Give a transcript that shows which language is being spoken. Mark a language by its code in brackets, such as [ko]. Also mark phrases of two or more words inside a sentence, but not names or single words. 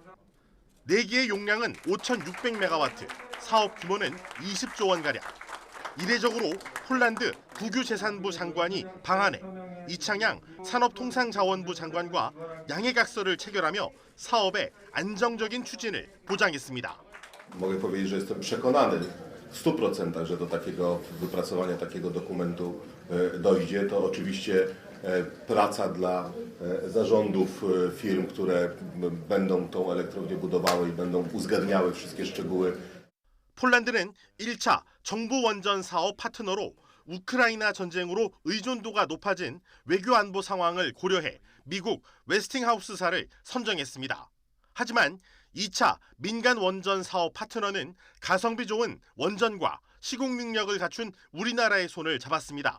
[ko] 4기의 용량은 5,600메가와트, 사업 규모는 20조 원가량. 이례적으로 폴란드 국유재산부 장관이 방한해 이창양 산업통상자원부 장관과 양해각서를 체결하며 사업의 안정적인 추진을 보장했습니다. [pl] Mogę powiedzieć, że jestem przekonany w 100%, że do takiego wypracowania takiego dokumentu dojdzie. To oczywiście praca dla zarządów firm, które będą tą elektrownię budowały i będą uzgadniały wszystkie szczegóły. [ko] 폴란드는 1차 정부 원전 사업 파트너로 우크라이나 전쟁으로 의존도가 높아진 외교 안보 상황을 고려해 미국 웨스팅하우스사를 선정했습니다. 하지만 2차 민간 원전 사업 파트너는 가성비 좋은 원전과 시공 능력을 갖춘 우리나라의 손을 잡았습니다.